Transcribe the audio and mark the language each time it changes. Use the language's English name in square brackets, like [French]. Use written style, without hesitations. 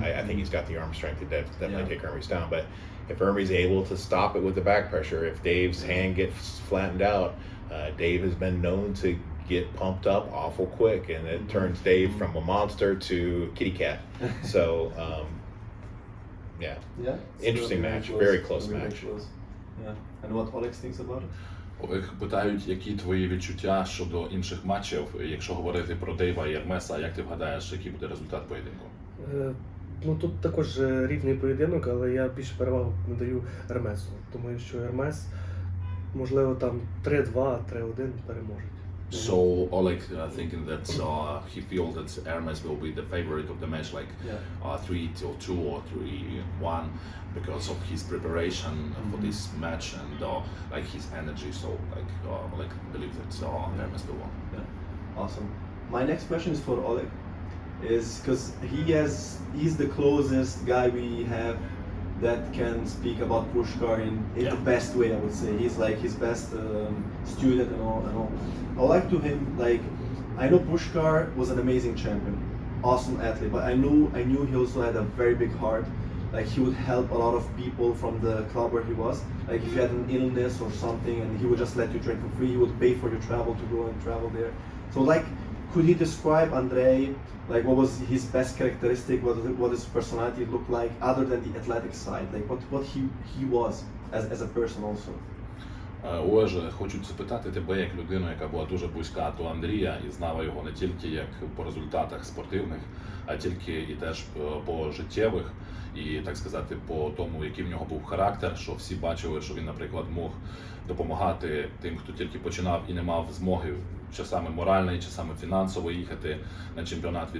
[English] I think he's got the arm strength to definitely take Hermes down. But if Hermes is able to stop it with the back pressure, if Dave's hand gets flattened out, Dave has been known to get pumped up awful quick, and it turns Dave from a monster to kitty cat. So, interesting match, very close match. Yeah. And what Alex thinks about it? [Ukrainian] Питають, які твої відчуття щодо інших матчів, якщо говорити про Дейва і Ермеса, як ти вгадаєш, який буде результат поєдинку? Ну тут також рівний поєдинок, але я більше перевагу надаю Ермесу. Думаю, що Ермес, можливо, там 3-2, 3-1 переможуть. [English] So Oleg thinking that he feels that Hermes will be the favorite of the match, like 3-2 or 3-1, because of his preparation for this match and like his energy. So like Oleg believes that Hermes will win. Yeah. Awesome. My next question is for Oleg, is because he's the closest guy we have that can speak about Pushkar in the best way, I would say. He's like his best student and all. I would like to him, like, I know Pushkar was an amazing champion, awesome athlete, but I knew he also had a very big heart. Like, he would help a lot of people from the club where he was. Like, if you had an illness or something and he would just let you train for free, he would pay for your travel to go and travel there. So like, could he describe Andrei, like what was his best characteristic, what his personality looked like other than the athletic side, like what he was as a person also? [Ukrainian] Олеже, хочу запитати тебе як людину, яка була дуже близька до Андрія і знала його не тільки як по результатах спортивних, а тільки і теж по життєвих, і, так сказати, по тому, який в нього був характер, що всі бачили, що він, наприклад, мог допомагати тим, хто тільки починав і не мав змоги часами морально і часами фінансово їхати на чемпіонат.